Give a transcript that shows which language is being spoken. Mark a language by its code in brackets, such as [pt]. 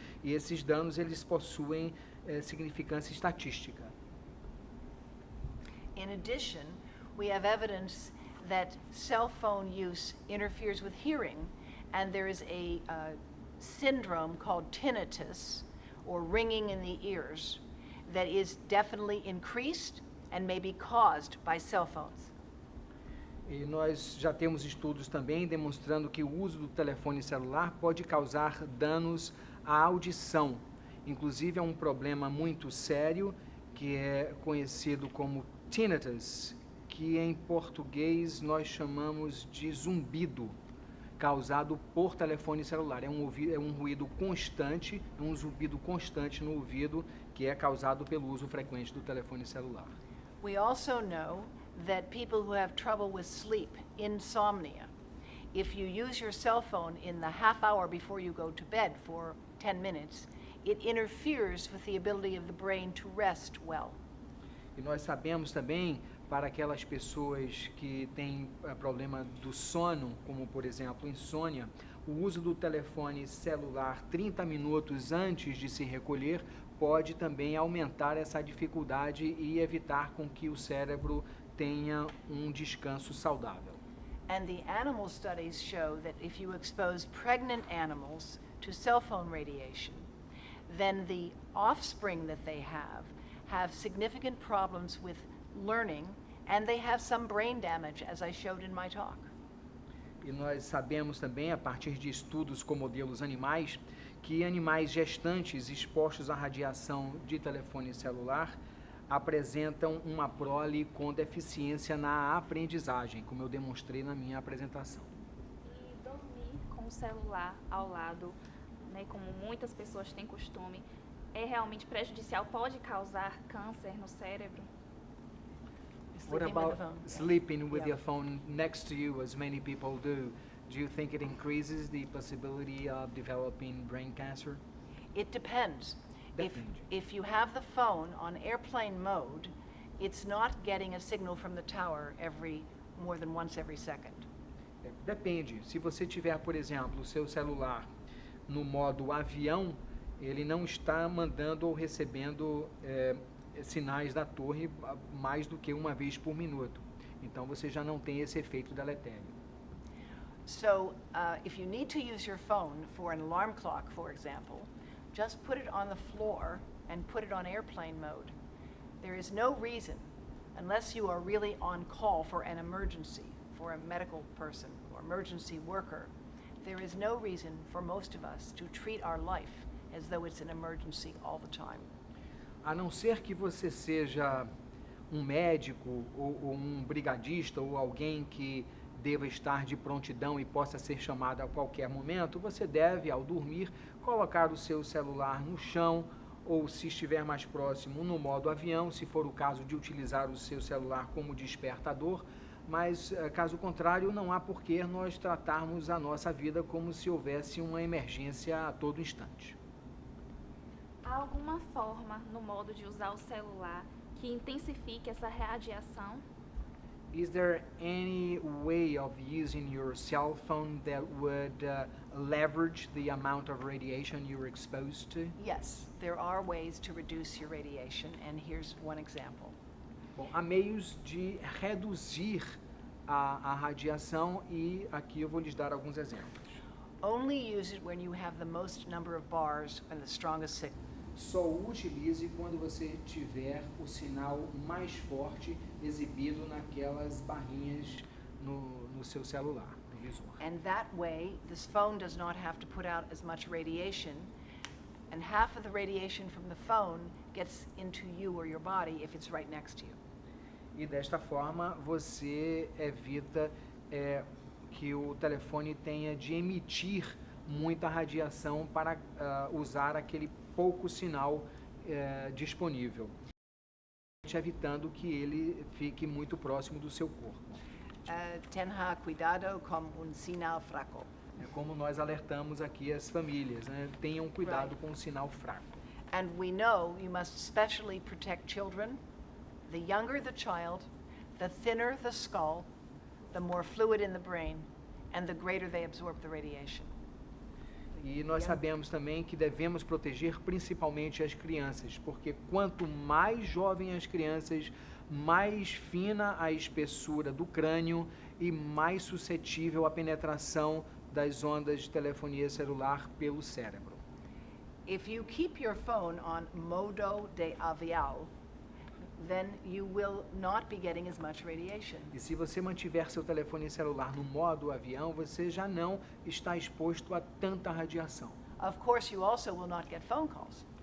[pt] E esses danos, eles possuem significância estatística. [en] In addition, we have evidence that cell phone use interferes with hearing, and there is a syndrome called tinnitus, or ringing in the ears, that is definitely increased and may be caused by cell phones. [pt] E nós já temos estudos também demonstrando que o uso do telefone celular pode causar danos à audição. Inclusive, é um problema muito sério que é conhecido como tinnitus, que em português nós chamamos de zumbido, causado por telefone celular. É um ruído constante, um zumbido constante no ouvido que é causado pelo uso frequente do telefone celular. [en] We also know that people who have trouble with sleep, insomnia, if you use your cell phone in the half hour before you go to bed for 10 minutes, it interferes with the ability of the brain to rest well. [pt] E nós sabemos também, para aquelas pessoas que têm problema do sono, como por exemplo insônia, o uso do telefone celular 30 minutos antes de se recolher pode também aumentar essa dificuldade e evitar com que o cérebro tenha um descanso saudável. [en] And the animal studies show that if you expose pregnant animals to cell phone radiation, then the offspring that they have significant problems with learning, and they have some brain damage, as I showed in my talk. [pt] E nós sabemos também, a partir de estudos com modelos animais, que animais gestantes expostos à radiação de telefone celular apresentam uma prole com deficiência na aprendizagem, como eu demonstrei na minha apresentação. E dormir com o celular ao lado, né, como muitas pessoas têm costume, é realmente prejudicial? Pode causar câncer no cérebro? [en] What Sleeping with about the phone. sleeping with Yeah. your phone next to you, as many people do? Do you think it increases the possibility of developing brain cancer? It depends. [pt] Depende. [en] If you have the phone on airplane mode, it's not getting a signal from the tower more than once every second. [pt] Depende. Se você tiver, por exemplo, o seu celular no modo avião, ele não está mandando ou recebendo sinais da torre mais do que uma vez por minuto. Então você já não tem esse efeito deletério. [en] So if you need to use your phone for an alarm clock, for example, just put it on the floor and put it on airplane mode. There is no reason, unless you are really on call for an emergency, for a medical person or emergency worker, there is no reason for most of us to treat our life as though it's an emergency all the time. [pt] A não ser que você seja um médico ou um brigadista ou alguém que deva estar de prontidão e possa ser chamado a qualquer momento, você deve, ao dormir, colocar o seu celular no chão ou, se estiver mais próximo, no modo avião, se for o caso de utilizar o seu celular como despertador, mas, caso contrário, não há por que nós tratarmos a nossa vida como se houvesse uma emergência a todo instante. Há alguma forma no modo de usar o celular que intensifique essa radiação? [en] Is there any way of using your cell phone that would leverage the amount of radiation you're exposed to? Yes, there are ways to reduce your radiation, and here's one example. [pt] Bom, há meios de reduzir a radiação e aqui eu vou lhes dar alguns exemplos. [en] Only use it when you have the most number of bars and the strongest signal. [pt] Só o utilize quando você tiver o sinal mais forte exibido naquelas barrinhas no seu celular, no visor. [en] And that way, this phone does not have to put out as much radiation, and half of the radiation from the phone gets into you or your body if it's right next to you. [pt] E desta forma você evita que o telefone tenha de emitir muita radiação para usar aquele pouco sinal disponível, evitando que ele fique muito próximo do seu corpo. Tenha cuidado com sinal fraco. É como nós alertamos aqui as famílias, né? Tenham cuidado com o sinal fraco. [en] And we know you must especially protect children. The younger the child, the thinner the skull, the more fluid in the brain, and the greater they absorb the radiation. [pt] E nós sabemos também que devemos proteger principalmente as crianças, porque quanto mais jovem as crianças, mais fina a espessura do crânio e mais suscetível à penetração das ondas de telefonia celular pelo cérebro. [en] If you keep your phone on [pt] modo de avião, [en] then you will not be getting as much radiation. [pt] E se você mantiver seu telefone celular no modo avião, você já não está exposto a tanta radiação. [en] Of course, you also will not get phone calls.